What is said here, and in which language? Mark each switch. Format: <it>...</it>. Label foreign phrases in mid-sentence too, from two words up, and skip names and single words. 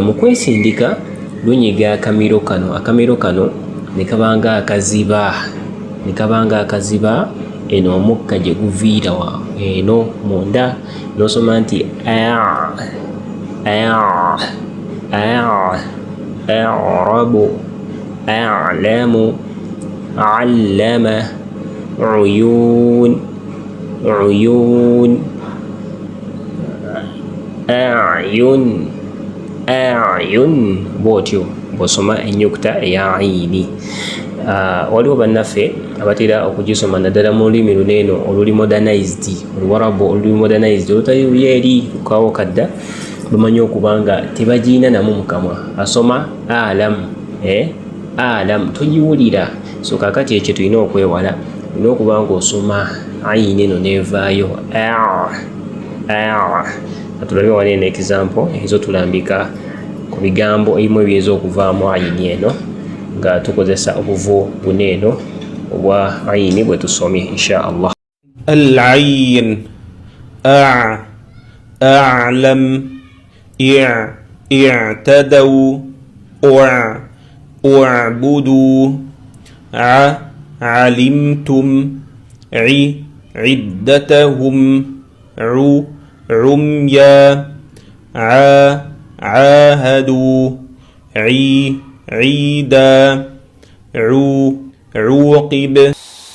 <lg>Mu kwesindika lunyiga akamiro kano ne kaba nga akaziba eno omukka gye guviira eno munda n'osoma nti</lg> <ar>عرب علم علم عيون أعين</ar> <lg>bw'otyo bw'osoma ennyukuta eya ayini. Waliwo bannaffe abatera okugisoma naddala mu lulimi luno eno oluli modernized, oluwarabu oluli modernized olutali luli eri lukaawo kadda, lumanyi okuba nga tebagiina namu mu kamwa. Asoma alamu togiwulira. So kaakati ekyo tulina okwewala, olina okuba nga osoma ayini eno neevaayo. Tulabe wali eno example ezo tulambika ku bigambo ebimu ebyeza okuvaamu ayini eno nga tukozesa obuvo buno eno obwa ayini bwe tusomye</lg> <ar>إن شاء الله. العين أعلم اعتدوا اعبدوا علمتم عدتهم عميا عاهدوا عيدا عوقب</ar>